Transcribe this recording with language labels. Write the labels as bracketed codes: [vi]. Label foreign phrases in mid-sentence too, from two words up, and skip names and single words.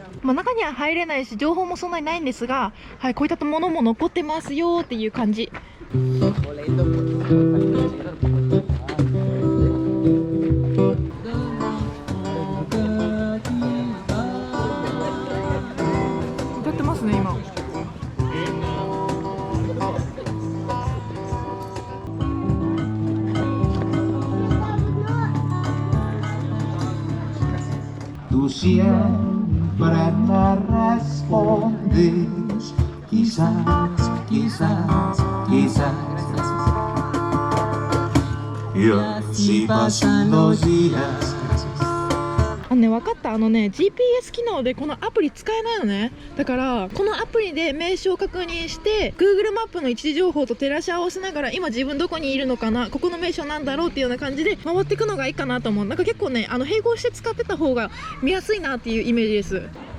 [ja] 中には入れないし情報もそんなにないんですが、はい、こういったものも残ってますよっていう感じ。歌ってますね今。 [es] Tu siempre me respondes, quizás, quizás, quizás yo si pasan los días [ja] 分かった。GPS 機能でこのアプリ使えないのね。だからこのアプリで名称を確認して Google マップの位置情報と照らし合わせながら今自分どこにいるのかな、ここの名称なんだろうっていうような感じで回っていくのがいいかなと思う。なんか結構ね併合して使ってた方が見やすいなっていうイメージです。